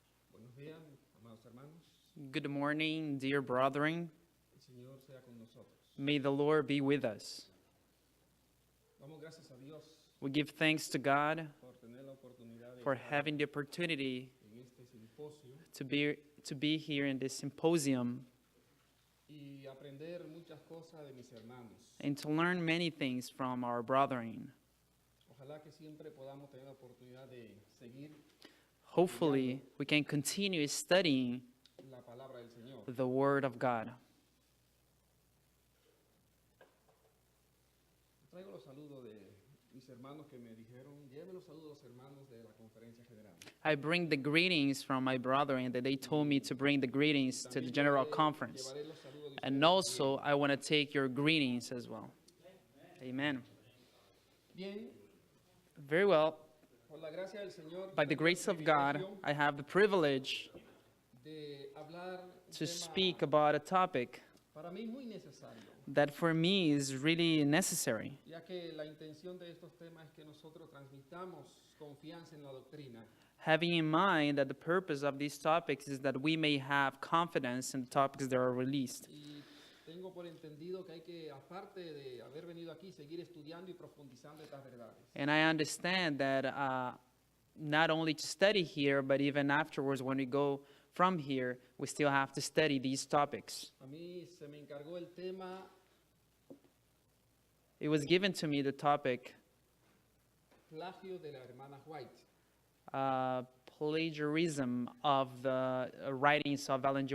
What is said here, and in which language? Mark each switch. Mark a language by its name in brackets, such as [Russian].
[Spanish] Buenos días, amados hermanos. [English] Good morning, dear brethren. [Spanish] El Señor sea con nosotros. [English] May the Lord be with us. [Spanish] Damos gracias a Dios [English] We give thanks to God [Spanish] por tener la oportunidad de [English] for [Spanish] estar [English] having the opportunity [Spanish] en este simposio [English] to be here in this symposium [Spanish] y aprender muchas cosas de mis hermanos. [English] and to learn many things from our brethren. [Spanish] Ojalá que siempre podamos tener la oportunidad de seguir [English] Hopefully, we can continue studying [Spanish] la palabra del Señor. [English] the Word of God. [Spanish] Traigo los saludos de mis hermanos que me dijeron, lleve los saludos a los hermanos de la conferencia general. [English] I bring the greetings from my brethren that they told me to bring the greetings to the General Conference. [Spanish] Llevaré los saludos de [English] And [Spanish] ustedes [English] also, I want to take your greetings as well. Amen. [Spanish] Bien, [English] Very well. [Spanish] por la gracia del Señor, [English] By the [Spanish] tengo el [English] grace of God, [Spanish] privilegio [English] I have the privilege [Spanish] de hablar un [English] to [Spanish] tema [English] speak about a topic [Spanish] para mí muy necesario, [English] that for me is really necessary, [Spanish] ya que la intención de estos temas es que nosotros transmitamos confianza en la doctrina [English] having in mind that the purpose of these topics is that we may have confidence in the topics that are released. [Spanish] y tengo por entendido que hay que, aparte de haber venido aquí, seguir estudiando y profundizando estas verdades. [English] And I understand that not only to study here, but even afterwards when we go from here, we still have to study these topics. [Spanish] A mí se me encargó el tema [English] It was given to me the topic, [Spanish] plagio de la hermana White. [English] plagiarism of the writings of Ellen G.